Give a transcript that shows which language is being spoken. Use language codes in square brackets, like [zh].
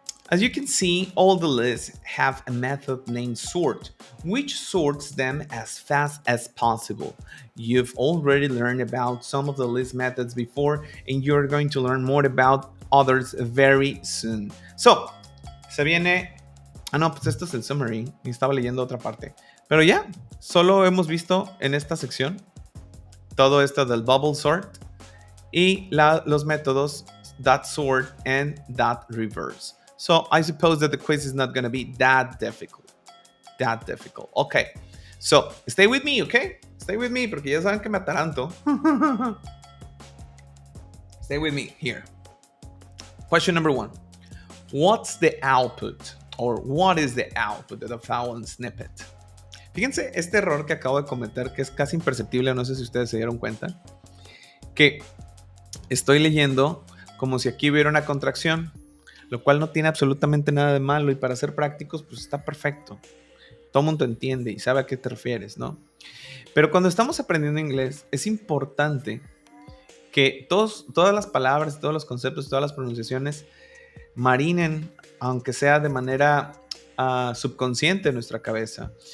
[en] As you can see, all the lists have a method named sort, which sorts them as fast as possible. You've already learned about some of the list methods before, and you're going to learn more about others very soon. [es] So, se viene... Ah, no, pues esto es el summary. Y estaba leyendo otra parte. Pero ya, solo hemos visto en esta sección todo esto del bubble sort y los métodos dot sort and dot reverse. [en] So I suppose that the quiz is not going to be that difficult. That difficult. Okay. So stay with me, okay? Stay with me [es] porque ya saben que me ataranto. [en] Stay with me here. Question number 1. What's the output? Or what is the output of the following snippet? [es] Fíjense este error que acabo de cometer que es casi imperceptible, no sé si ustedes se dieron cuenta, que estoy leyendo como si aquí hubiera una contracción, lo cual no tiene absolutamente nada de malo y para ser prácticos pues está perfecto. Todo el mundo entiende y sabe a qué te refieres, ¿no? Pero cuando estamos aprendiendo inglés es importante que todas las palabras, todos los conceptos, todas las pronunciaciones marinen, aunque sea de manera subconsciente en nuestra cabeza.